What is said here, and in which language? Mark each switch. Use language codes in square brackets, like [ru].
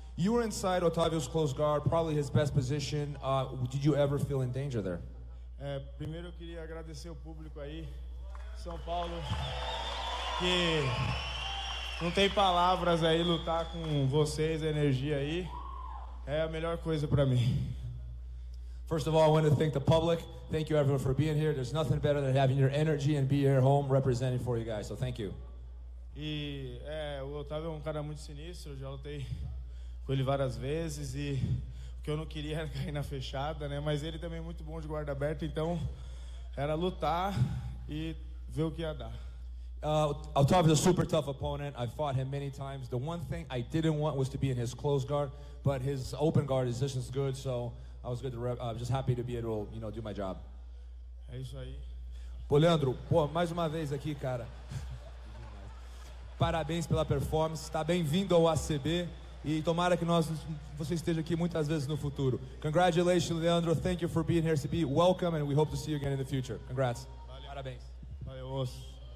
[en] You were inside Otávio's close guard, probably his best position. Did you ever feel in danger there? [pt] Primeiro eu queria agradecer o público aí, São Paulo, que não tem palavras aí, lutar com vocês, a energia aí, é a melhor coisa pra mim. [en] First of all, I want to thank the public. Thank you everyone for being here. There's nothing better than having your energy and be here home representing for you guys, so thank you. [pt] E o Otávio é um cara muito sinistro, eu já lutei com ele várias vezes e o que eu não queria era cair na fechada, né? Mas ele também é muito bom de guarda aberta, então era lutar e ver o que ia dar. [en] Otávio is a super tough opponent. I fought him many times. The one thing I didn't want was to be in his close guard, but his open guard is just as good, so I was good to just happy to be able to, do my job. [pt] É isso aí. Pô, Leandro, mais uma vez aqui, cara. Parabéns pela performance. Está bem-vindo ao ACB e tomara que você esteja aqui muitas vezes no futuro. [en] Congratulations, Leandro. Thank you for being here, CB. Welcome, and we hope to see you again in the future. Congrats. [pt] Valeu. Parabéns. Valeu, osso.